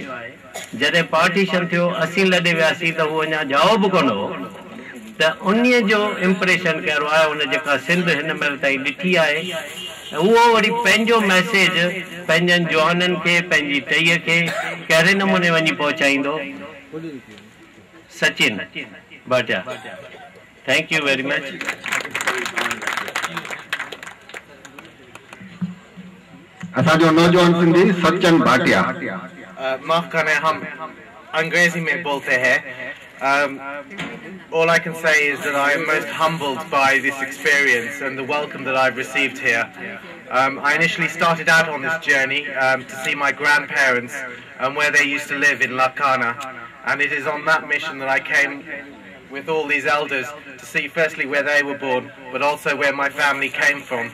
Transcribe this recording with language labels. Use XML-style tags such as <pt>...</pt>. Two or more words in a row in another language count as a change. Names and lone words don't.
<sd>जॾहिं पार्टीशन थियो असीं लॾे वियासीं त हू अञा ॼाओ बि कोन हो, त उन जो इम्प्रेशन कहिड़ो आहे। हुन जेका सिंध हिन महिल ताईं ॾिठी आहे, उहो वरी पंहिंजो मैसेज पंहिंजनि जवाननि खे, पंहिंजी टईअ खे कहिड़े नमूने वञी पहुचाईंदो। सचिन भाटिया,</sd> <en>thank you very much.</en> <sd>असांजो नौजवान सिंधी सचिन भाटिया।</sd> <hi>माफ करना, हम अंग्रेजी में बोलते हैं।</hi> <en>All I can say is that I am most humbled by this experience and the welcome that I've received here. I initially started out on this journey to see my grandparents and where they used to live in Larkana, and it is on that mission that I came with all these elders to see firstly where they were born, but also where my family came from.</en>